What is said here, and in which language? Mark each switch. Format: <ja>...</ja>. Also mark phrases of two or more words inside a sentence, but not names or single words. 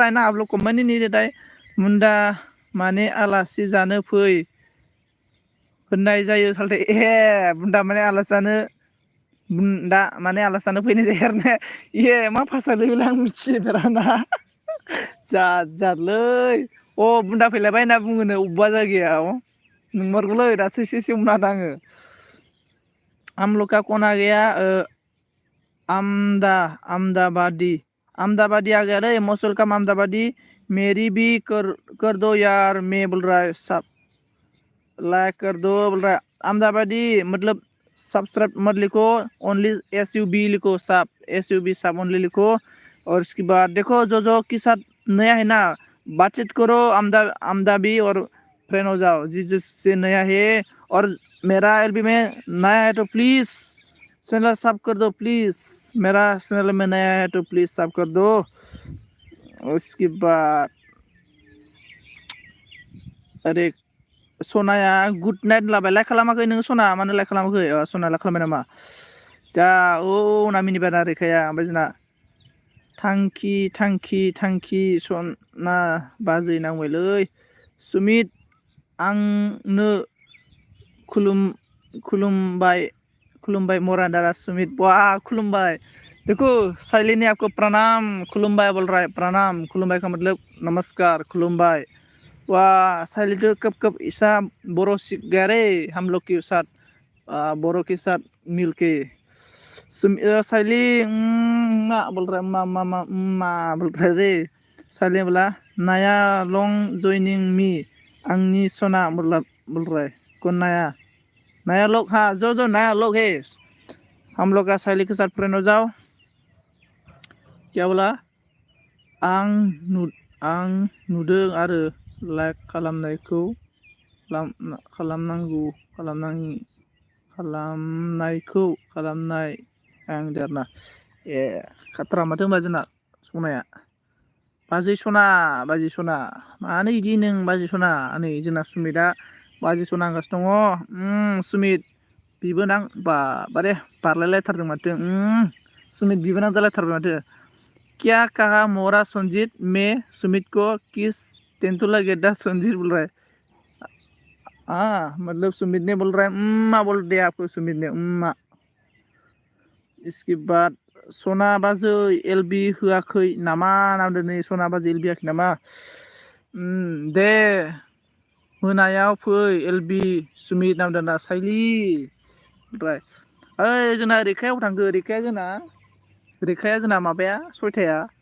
<hi>है ना आप लोग कमेंट ही नहीं देता है</hi> <brx>मुंडा माने आलासि जानो फै होननाय जायो सालथे ए बुन्दा माने आलासि जानो बुन्दा माने आलासि जानो फैनाय जायो आरो ने ए मा भाषा लोगोलाय आं मिथिफेराना जारलै अ बुन्दा फैलायबाय होनना बुङोनो अबेबा जायगायाव नंमारगौलै दासो एसे हमना आङो आमलका कना गैया</brx> <hi>अहमदाबादी आ गया रे मौसल का अहमदाबादी मेरी भी कर दो यार मैं बोल रहा है सब लाइक कर दो बोल रहा है अहमदाबादी मतलब सब्सक्राइब मत लिखो ओनली SUB लिखो सब SUB सब ओनली लिखो और इसके बाद देखो जो के साथ नया है ना बातचीत करो अहमदाबी और फ्रेंड हो जाओ जिससे नया है और मेरा LB में नया है तो प्लीज़ चैनल सब कर दो प्लीज़ मेरा चैनल में नया है तो प्लीज़ सब कर दो उसके बाद</hi> <brx>अरे सनाया</brx> <en>good night</en> <brx>लाबाय लाइक खालामाखै नोङो सना मानो लाइक खालामाखै सना लाइक खालामबाय नामा दा ना मिनिबाय ना रेखाया ओमफ्राय जोंना थांखि सना बाजै नांबायलै सुमित आंनो खुलुमबाय मोरा दादा</brx> <hi>सुमित वाह खुलुमबाय देखो साइली ने आपको प्रणाम खुलुमबाय बोल रहा है प्रणाम खुलुमबाय का मतलब नमस्कार खुलुमबाय वाह साइली तो कब ऐसा बोरो सीख गया रे हम लोग के साथ बोरो के साथ मिलके साइली मा बोल रहा है मा बोल रहा है रे साइली बोला नया लॉन्ग</hi> <en>joining me</en> <brx>आंनि सना</brx> <hi>बोल रहा है कौन नया लोग हाँ जो नया लोग है हम लोग का साइली के साथ फ्रेंड हो जाओ क्या बोला</hi> <brx>आं नुदों आरो लाइक खालामनायखौ खालामनाय आं देरना ए खाथ्रा माथो होनबा जोंना सनाया बाजै सना मानो इदि नों बाजै सना नै जोंना सुमितआ बाजै सना होनगासिनो दङ सुमित बिबोनां बारे बारलायलायथारदों माथो सुमित बिबोनां जालायथारबाय माथो</brx> <hi>क्या कहा मोरा संजीत मैं सुमित को किस टेंटू लगे दा संजीत बोल रहा है मतलब सुमित ने बोल रहा है बोल दिया आपको सुमित ने इसके बाद</hi> <brx>सना बाजै LB होआखै नामा नामदों नै सना बाजै LB होआखै नामा दे मोनायाव फै LB सुमित नामदों ना साइली ओमफ्राय ओइ जोंना रेखायाव थांखो रेखाया जोंना माबाया सयथाया</brx>